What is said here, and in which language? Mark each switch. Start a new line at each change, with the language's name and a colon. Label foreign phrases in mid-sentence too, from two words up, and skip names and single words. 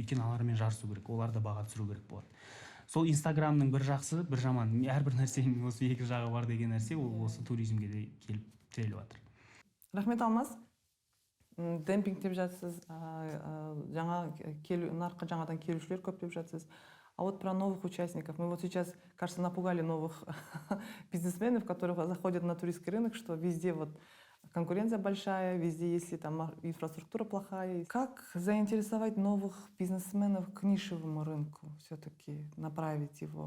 Kazakh: Өйткені алармен жарысу керек, оларды баға түсіру керек болады. Сол Инстаграмның бір жақсы, бір жаман, әрбір нәрсенің осы екі жағы бар деген нәрсе, ол осы туризмге де келіп тіреліп жатыр. Рахмет, Алмаз. демпинг деп жатсыз, жаңа нарыққа жаңадан келушілер көп деп жатсыз.
Russian: А вот про новых участников. Мы вот сейчас, кажется, напугали новых бизнесменов, которые заходят на туристский рынок, что везде вот конкуренция большая, везде, если там инфраструктура плохая. Как заинтересовать новых бизнесменов к нишевому рынку все-таки, направить его?